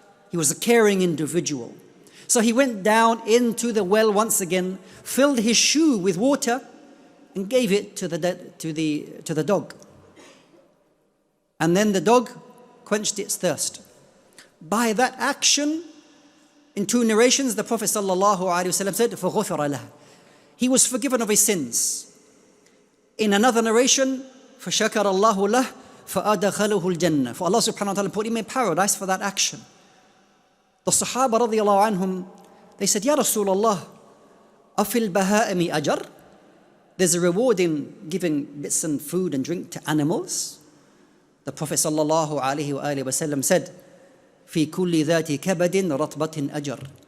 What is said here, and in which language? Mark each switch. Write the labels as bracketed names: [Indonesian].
[English] He was a caring individual. So he went down into the well once again, filled his shoe with water, and gave it to the dog. And then the dog quenched its thirst. By that action, in two narrations, the Prophet ﷺ said, [Arabic] فَغُفِرَ لَهُ. [English] He was forgiven of his sins. In another narration, [Arabic] فَشَكَرَ اللَّهُ لَهُ فَأَدَخَلَهُ الْجَنَّةِ. [English] For Allah subhanahu wa ta'ala put him in paradise for that action. The Sahaba radiallahu anhum, they said, Ya Rasulullah, [Arabic] أَفِي الْبَهَائِمِ أَجَرٍ. [English] There's a reward in giving bits and food and drink to animals. The Prophet sallallahu alaihi wasallam said, [Arabic] في كل ذات كبد رطبة أجر.